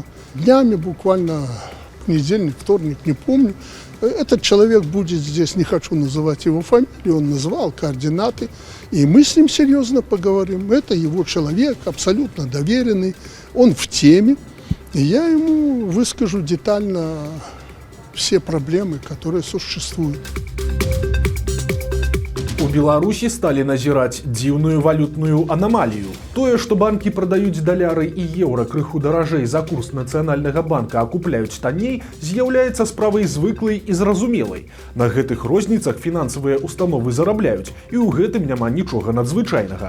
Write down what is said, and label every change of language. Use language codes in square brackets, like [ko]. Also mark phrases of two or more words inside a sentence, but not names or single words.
[ru] Днями буквально, понедельник, вторник, не помню, этот человек будет здесь, не хочу называть его фамилию, он назвал координаты, и мы с ним серьезно поговорим. Это его человек, абсолютно доверенный, он в теме, и я ему выскажу детально все проблемы, которые существуют. [be] У Беларусі сталі назіраць дзіўную валютную анамалію. Тое, што банкі прадаюць даляры і еўра крыху даражэй за курс Нацыянальнага банка, а купляюць танней, з'яўляецца справай звыклай і зразумелай. На гэтых розніцах фінансавыя установы зарабляюць, і ў гэтым няма нічога надзвычайнага.